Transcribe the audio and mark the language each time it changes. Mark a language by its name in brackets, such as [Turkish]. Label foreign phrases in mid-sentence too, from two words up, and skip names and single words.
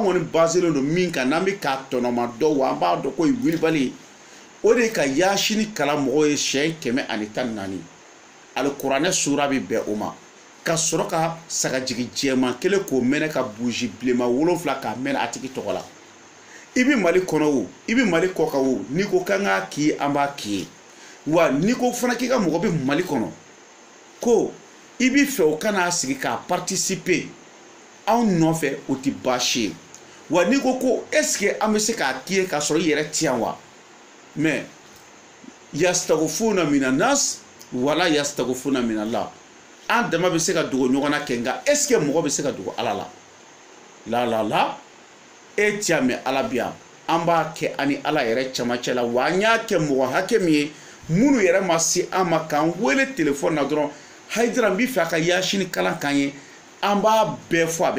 [Bambara] kɔni baselen don min kan n'an bɛ k'a tɔnɔma dɔn wa an b'a dɔn ko ye wilibali o de ka yasini kala mɔgɔw ye siɲɛ 114 alikuranɛ sura bɛ bɛn o ma ka sɔrɔ ka sagajigi jɛman kelen k'o mɛnɛ ka buji bilenman 7 k'a mɛnɛ a tigi tɔgɔ la i bɛ mali kɔnɔ o i bɛ mali kɔ kan o n'i ko k'an k'a k'i ye an b'a k'i ye wa n'i ko fana k'i ka mɔgɔ bɛ mali kɔnɔ ko i bɛ fɛ o kana sigi k'a participer anw nɔfɛ o tɛ baasi ye wa n'i ko [French] est-ce que [Bambara] an bɛ se k'a k'i ye k'a sɔrɔ i yɛrɛ ti yan wa mais [Arabic] yastagfuna minan nas wala yastagfuna minallah [Bambara] an dama bɛ se ka dogo ɲɔgɔn na kɛ nka [French] est-ce que [Bambara] mɔgɔ bɛ se ka dogo ala la la e ti yan mɛ ala bɛ yan an b'a kɛ ani ala yɛrɛ camancɛ la wa an y'a kɛ mɔgɔ hakɛ min ye minnu yɛrɛ ma se an ma k'an wele telefɔni na dɔrɔn Haidara n bɛ fɛ a ka yasini kalan k'an ye an b'a bɛɛ fɔ a bɛ